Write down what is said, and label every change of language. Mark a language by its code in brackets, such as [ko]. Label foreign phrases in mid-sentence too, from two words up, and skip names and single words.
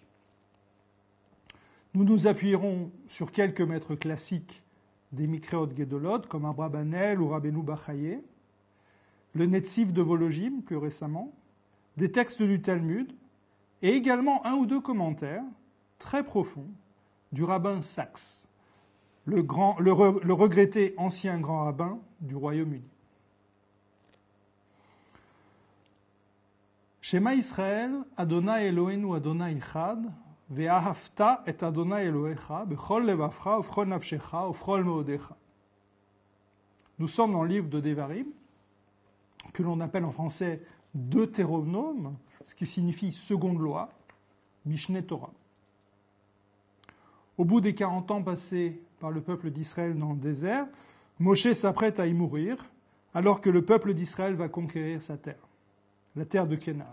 [fr] Nous nous appuierons sur quelques maîtres classiques des Mikreot Gedolot, comme Abrabanel ou Rabbeinu Bachaye, le Netziv de Vologine, plus récemment, des textes du Talmud, et également un ou deux commentaires très profonds du rabbin Sachs, le regretté ancien grand rabbin du Royaume-Uni. [he] שמע ישראל, ה' אלהינו, ה' אחד, ואהבת את ה' אלהיך, בכל לבבך, ובכל נפשך, ובכל מאדך. [fr] Nous sommes dans le livre de Devarim, que l'on appelle en français Deutéronome, ce qui signifie seconde loi, Mishneh Torah. Au bout des 40 ans passés par le peuple d'Israël dans le désert, Moshe s'apprête à y mourir, alors que le peuple d'Israël va conquérir sa terre, la terre de Canaan.